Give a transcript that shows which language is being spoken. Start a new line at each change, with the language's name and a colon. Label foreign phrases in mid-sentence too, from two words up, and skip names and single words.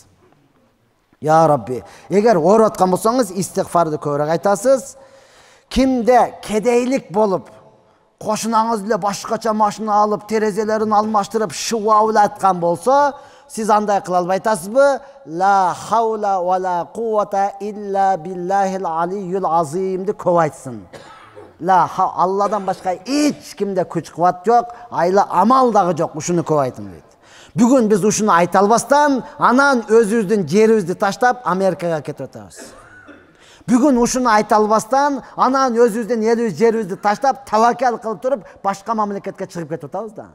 Arabic: يا رب,
Kyrgyz: эгер ооруп аткан болсоңуз, истигфарды көбүрөөк айтасыз. Кимде кедейлик болуп, кошунаңыз эле башкача машина алып, терезелерин алмаштырып, шуаулаткан болсо, сиз андай кыла албайсызбы?
Arabic: لا حول ولا قوة إلا بالله العلي العظيم
Kyrgyz: көп айтсын. Алладан башка эч кимде күч кубат жок, айла амал дагы жок, ушуну көп айтын дейт. Бүгүн биз ушуну айта албастан, анан өзүбүздүн жерибизди таштап Америкага кетип атабыз. Бүгүн ушуну айта албастан, анан өзүбүздүн элибиз, жерибизди таштап, таваккал кылып туруп, башка мамлекетке чыгып кетип атабыз да.